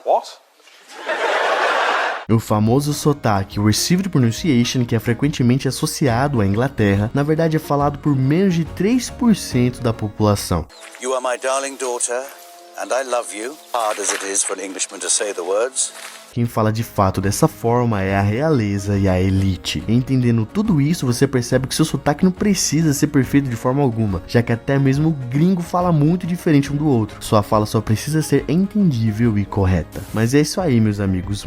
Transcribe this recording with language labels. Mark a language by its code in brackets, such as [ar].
[en] What? [pt] O famoso sotaque, o received pronunciation, que é frequentemente associado à Inglaterra, na verdade é falado por menos de 3% da população. [en] You are my darling daughter, and I love you, hard as it is for an Englishman to say the words. [pt] Quem fala de fato dessa forma é a realeza e a elite. Entendendo tudo isso, você percebe que seu sotaque não precisa ser perfeito de forma alguma, já que até mesmo o gringo fala muito diferente um do outro. Sua fala só precisa ser entendível e correta. Mas é isso aí, meus amigos.